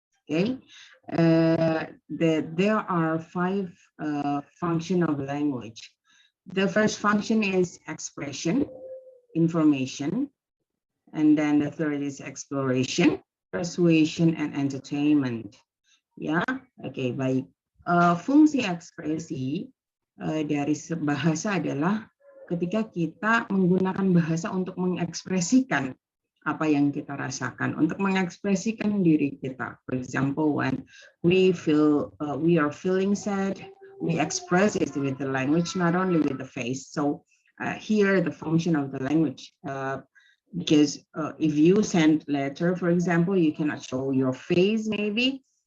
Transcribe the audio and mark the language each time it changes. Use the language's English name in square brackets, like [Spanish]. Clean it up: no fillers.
[English] Okay, there are 5 functions of language. The first function is expression, information, and then the third is exploration, persuasion, and entertainment. [Indonesian] Ya, oke, baik. Fungsi ekspresi dari bahasa adalah ketika kita menggunakan bahasa untuk mengekspresikan apa yang kita rasakan, untuk mengekspresikan diri kita. [English] For example, when we are feeling sad, we express it with the language, not only with the face. So here the function of the language, because if you send letter, for example, you cannot show your face maybe.